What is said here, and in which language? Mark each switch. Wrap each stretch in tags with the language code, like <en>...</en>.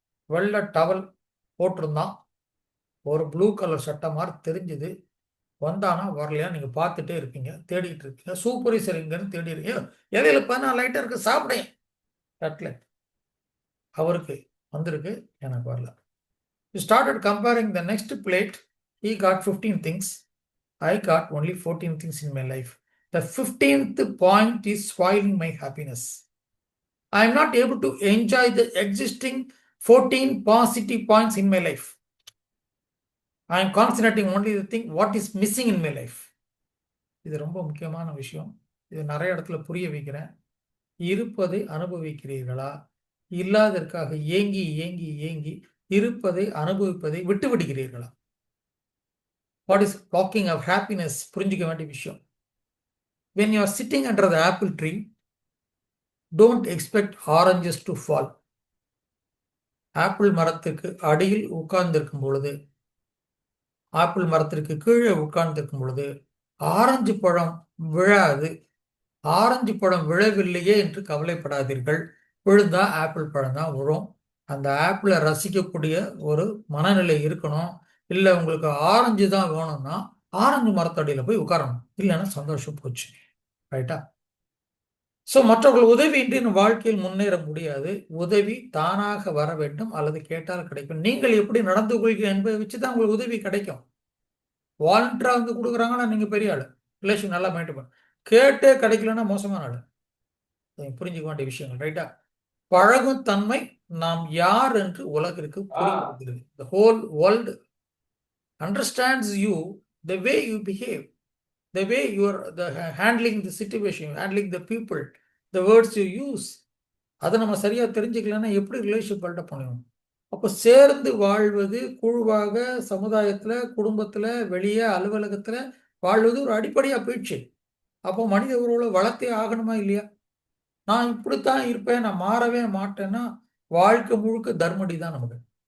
<ta>வெள்ளை டவல் போட்டிருந்தான், ஒரு ப்ளூ கலர் சட்டை மாதிரி தெரிஞ்சுது. வந்தானா வரலையா நீங்க பார்த்துட்டே இருப்பீங்க, தேடிட்டு இருப்பீங்க. சூப்பர்வைசர் எங்கன்னு தேடி இருக்கீங்க. இலையில 14 ஐட்டம் இருக்கு, சாப்பிடேன். கட்லெட் அவருக்கு வந்திருக்கு, எனக்கு வரல.</ta> <en>You started comparing the next plate. He got 15 things. I got only 14 things in my life. The 15th point is spoiling my happiness. I am not able to enjoy the existing 14 positive points in my life. I am concentrating only the thing what is missing in my life.</en> <ta>இது ரொம்ப முக்கியமான விஷயம். இது நிறைய இடத்துல புரிய வைக்கிறேன். இருப்பதை அனுபவிக்கிறீர்களா, இல்லாததற்காக ஏங்கி ஏங்கி ஏங்கி இருப்பதை அனுபவிப்பதை விட்டு விடுகிறீர்களா?</ta> <en>What is blocking of happiness?</en> <ta>புரிஞ்சுக்க வேண்டிய விஷயம்.</ta> <en>When you are sitting under the apple tree, don't expect oranges to fall.</en> <ta>Apple மரத்துக்கு அடியில் உட்கார்ந்திருக்கும் பொழுது, ஆப்பிள் மரத்திற்கு கீழே உட்கார்ந்திருக்கும் பொழுது ஆரஞ்சு பழம் விழாது. ஆரஞ்சு பழம் விழவில்லையே என்று கவலைப்படாதீர்கள். விழுந்தா ஆப்பிள் பழம் தான் விழும். அந்த ஆப்பிளை ரசிக்கக்கூடிய ஒரு மனநிலை இருக்கணும். இல்லை உங்களுக்கு ஆரஞ்சு தான் வேணும்னா ஆரஞ்சு மரத்தடியில் போய் உட்காரணும். இல்லைன்னா சந்தோஷம் போச்சு. ரைட்டா? ஸோ மற்றவர்கள் உதவியின்றி வாழ்க்கையில் முன்னேற முடியாது. உதவி தானாக வர வேண்டும், அல்லது கேட்டால் கிடைக்கும். நீங்கள் எப்படி நடந்து கொள்கிறீர்கள் என்பதை வச்சு தான் உங்களுக்கு உதவி கிடைக்கும். வாலண்டியரா வந்து கொடுக்குறாங்கன்னா நீங்க பெரிய ஆளு, ரிலேஷன் நல்லா மெயின்டைன் பண்ண. கேட்டே கிடைக்கலன்னா மோசமான ஆளு. புரிஞ்சுக்க வேண்டிய விஷயங்கள். ரைட்டா? பழகும் தன்மை நாம் யார் என்று உலகிற்கு புரிகிறது.</ta> <en>The whole world understands you the way you behave, the way you are handling the situation, handling the people, the words you use.</en> <ta>அதை நம்ம சரியா தெரிஞ்சுக்கலன்னா எப்படி ரிலேஷன் பில்டப் பண்ணுவோம்? அப்போ சேர்ந்து வாழ்வது, குழுவாக சமுதாயத்துல, குடும்பத்துல, வெளியே அலுவலகத்துல வாழ்வது ஒரு அடிப்படையா போயிடுச்சு. அப்போ மனித உறவுல வளர்த்தே ஆகணுமா இல்லையா? நான் இப்படித்தான் இருப்பேன், நான் மாறவே மாட்டேன்னா வாழ்க்கை முழுக்க தர்மடி தான் நமக்கு.</ta>